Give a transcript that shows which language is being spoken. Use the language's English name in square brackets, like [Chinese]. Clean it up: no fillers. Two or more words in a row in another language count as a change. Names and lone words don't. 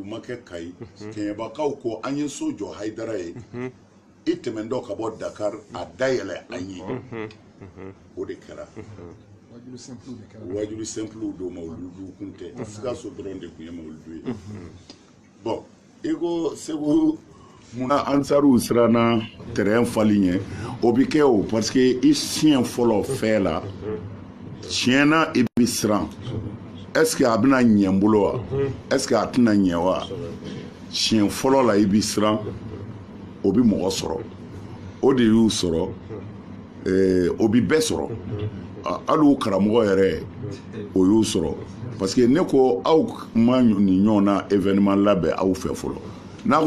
[Bambara] ma kɛ Kayi Kɛɲɛbakaw ko an ye so jɔ Haidara ye i tɛmɛntɔ ka bɔ Dakar a dayɛlɛ an ye o de kɛra wajulu simple do mawuludu kun tɛ Sikaso dɔrɔn de kun ye mawuludu ye bon i ko Segu munna Ansaru siranna terrain fali ɲɛ o bɛ kɛ o [French] parce que [Bambara] i siɲɛ fɔlɔ fɛn la tiɲɛna i bɛ siran [French] est-ce que [Bambara] a bɛna ɲɛ n bolo wa [French] est-ce que [Bambara] a tɛna ɲɛ wa siɲɛ fɔlɔ la i bɛ siran o bɛ mɔgɔ sɔrɔ o de y'u sɔrɔ o bɛ bɛɛ sɔrɔ hali u karamɔgɔ yɛrɛ o y'u sɔrɔ [French] parce que [Bambara] ne ko aw ma nin ɲɔgɔn na événement labɛn aw fɛ fɔlɔ n'a ko